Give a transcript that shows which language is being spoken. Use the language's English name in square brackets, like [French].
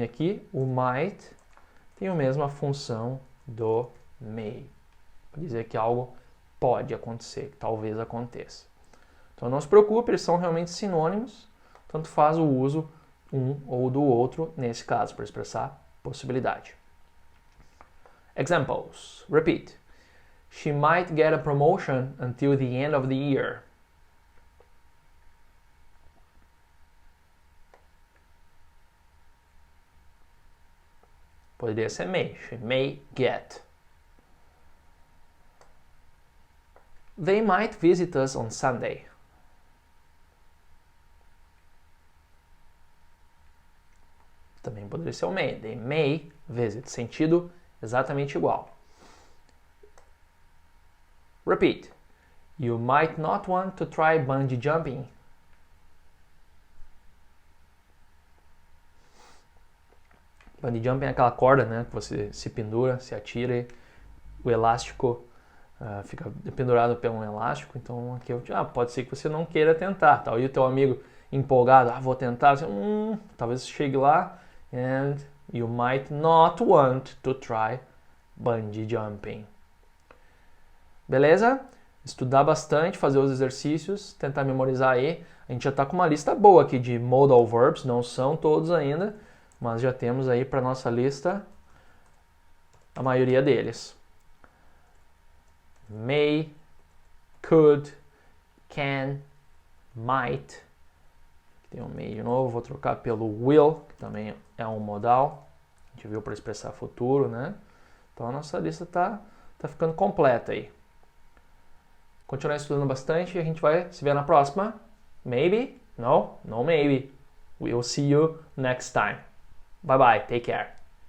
[Portuguese] E aqui o might tem a mesma função do may, para dizer que algo pode acontecer, que talvez aconteça. Então não se preocupe, eles são realmente sinônimos, tanto faz o uso um ou do outro nesse caso, para expressar possibilidade. [English] Examples. Repeat. She might get a promotion until the end of the year. [Portuguese] Poderia ser may. [English] She may get. They might visit us on Sunday. [Portuguese] Também poderia ser o may. [English] They may visit. [Portuguese] Sentido exatamente igual. [English] Repeat. You might not want to try bungee jumping. [Portuguese] Bungee jumping é aquela corda, né, que você se pendura, se atira e o elástico fica pendurado por um elástico. Então aqui pode ser que você não queira tentar, tá? E o teu amigo empolgado, vou tentar, você, talvez chegue lá [English] and you might not want to try bungee jumping. [Portuguese] Beleza? Estudar bastante, fazer os exercícios, tentar memorizar aí. A gente já está com uma lista boa aqui de modal verbs, não são todos ainda, mas já temos aí para nossa lista a maioria deles. [English] May, could, can, might. [Portuguese] Tem um may de novo, vou trocar pelo will, que também é um modal. A gente viu para expressar futuro, né? Então a nossa lista tá ficando completa aí. Continuar estudando bastante e a gente vai se ver na próxima. [English] Maybe? No, maybe. We'll see you next time. Bye bye, take care.